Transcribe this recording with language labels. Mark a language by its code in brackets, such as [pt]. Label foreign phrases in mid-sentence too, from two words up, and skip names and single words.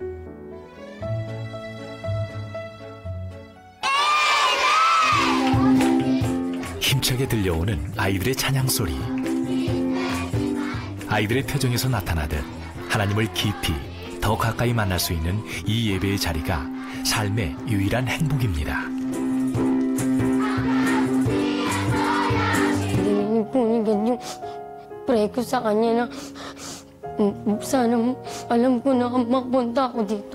[ko] 힘차게 들려오는 아이들의 찬양 소리. 아이들의 표정에서 나타나듯 하나님을 깊이 더 가까이 만날 수 있는 이 예배의 자리가 삶의 유일한 행복입니다. [tl] Pinigyan yung pray ko sa kanya na sana alam ko na makapunta ako dito.